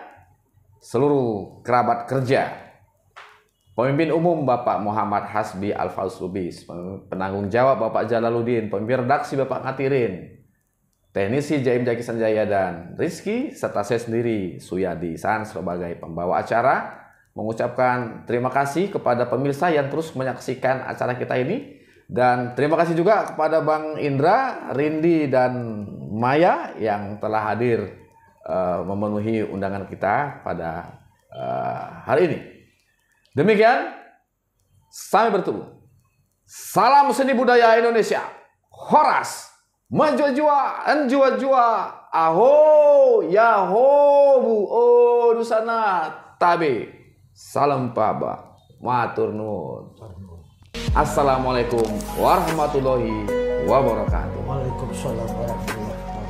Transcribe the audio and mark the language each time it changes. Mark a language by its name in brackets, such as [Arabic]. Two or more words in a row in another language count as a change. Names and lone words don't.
[Indonesian] Seluruh kerabat kerja, Pemimpin Umum Bapak Muhammad Hasbi Al-Faus Lubis, Penanggung Jawab Bapak Jalaluddin, Pemimpin Redaksi Bapak Ngatirin, Teknisi Jaim Jaki Sanjaya dan Rizky, serta saya sendiri Suyadi San sebagai pembawa acara, mengucapkan terima kasih kepada pemirsa yang terus menyaksikan acara kita ini. Dan terima kasih juga kepada Bang Indra, Rindi, dan Maya yang telah hadir memenuhi undangan kita pada hari ini. Demikian, sampai bertemu. Salam seni budaya Indonesia. Horas, menjua-jua, enjua-jua, aho, yaho, bu, oh, dusana, tabe. Salam paba, [Javanese] matur nuwun. [Arabic] السلام عليكم ورحمة الله وبركاته. وعليكم السلام ورحمة الله وبركاته.